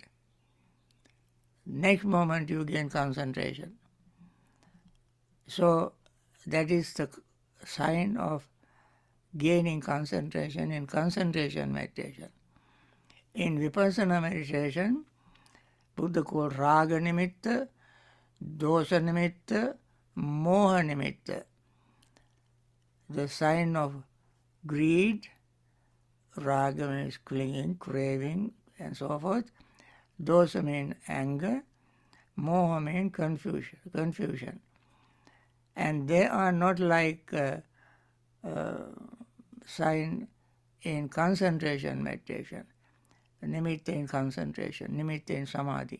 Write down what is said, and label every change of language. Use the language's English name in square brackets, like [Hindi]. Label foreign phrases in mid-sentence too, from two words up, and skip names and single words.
[English] Next moment you gain concentration. So that is the sign of gaining concentration in concentration meditation. In vipassana meditation, Buddha called [Pali] raga nimitta, dosa nimitta, moha nimitta. [English] The sign of greed, raga means clinging, craving, and so forth. Dosa means anger, moha means confusion. And they are not like sign in concentration meditation, nimitta in concentration, nimitta in samadhi.